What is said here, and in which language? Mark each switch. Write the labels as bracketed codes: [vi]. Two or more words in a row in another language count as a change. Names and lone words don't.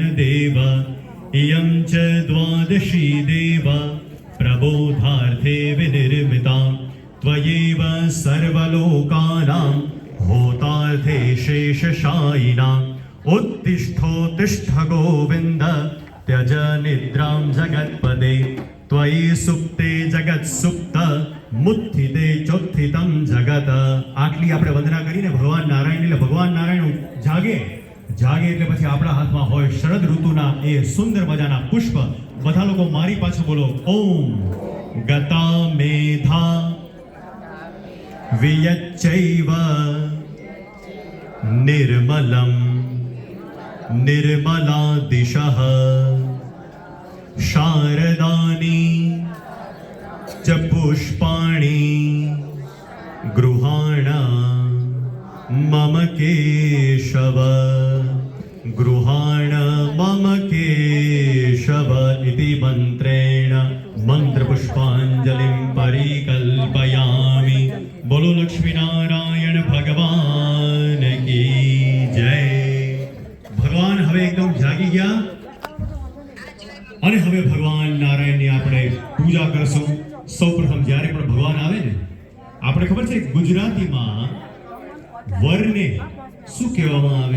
[sa] देव इयं च द्वादशी देव प्रबोधार्थे विनिर्मिता त्वयैव सर्वलोकानां होतार्थे शेषशायिनाम् उत्तिष्ठोत्तिष्ठ गोविन्द त्यज निद्रां जगत्पदे त्वयि सुप्ते जगत्सुप्त मुत्थिते चोत्थितं जगत। [gu] આટલી આપણે વંદના કરીને ભગવાન નારાયણ એટલે ભગવાન નારાયણ જાગે એટલે પછી આપણા હાથમાં હોય શરદ ઋતુના એ સુંદર મજાના પુષ્પ। બધા લોકો મારી પાછળ બોલો [sa] ओम गता मेधा वियच्चैव निर्मलम निर्मला दिशः शारदानि च पुष्पाणि गृहाण मम केशव गृहाण मम केशव इति मंत्रेण मंत्रपुष्पांजलिं परिकल्पयामि। [hi] बोलो लक्ष्मीनारायण भगवान की जय। [gu] ભગવાન હવે એકદમ જાગી ગયા અને હવે ભગવાન નારાયણની આપણે પૂજા કરશું। સૌપ્રથમ જ્યારે પણ ભગવાન આવે ને આપણે ખબર છે ગુજરાતીમાં વરને શું કહેવામાં આવે?